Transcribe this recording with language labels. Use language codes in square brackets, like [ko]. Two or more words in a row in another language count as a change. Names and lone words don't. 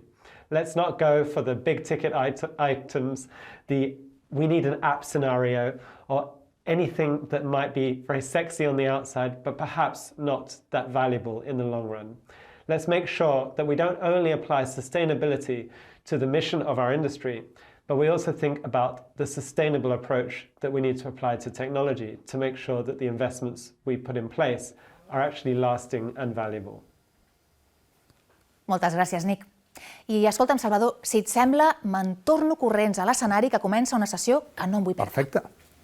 [en] Let's not go for the big ticket items, we need an app scenario, or anything that might be very sexy on the outside, but perhaps not that valuable in the long run. Let's make sure that we don't only apply sustainability to the mission of our industry, but we also think about the sustainable approach that we need to apply to technology to make sure that the investments we put in place are actually lasting and valuable. [ca] Moltes gràcies, Nick. I escolta'm, Salvador, si et sembla, me'n torno corrents a l'escenari que comença una sessió que no em vull perdre. Perfecte.